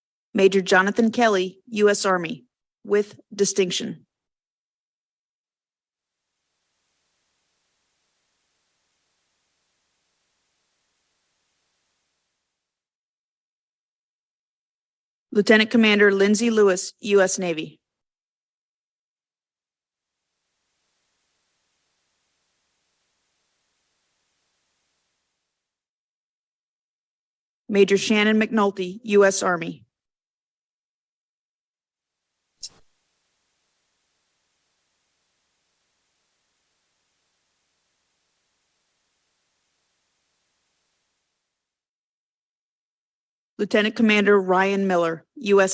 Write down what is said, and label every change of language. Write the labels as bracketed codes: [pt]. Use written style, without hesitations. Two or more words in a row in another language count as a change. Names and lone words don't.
[en] Major Jonathan Kelly, U.S. Army, with distinction. Lieutenant Commander Lindsay Lewis, U.S. Navy. Major Shannon McNulty, U.S. Army. Lieutenant Commander Ryan Miller, U.S.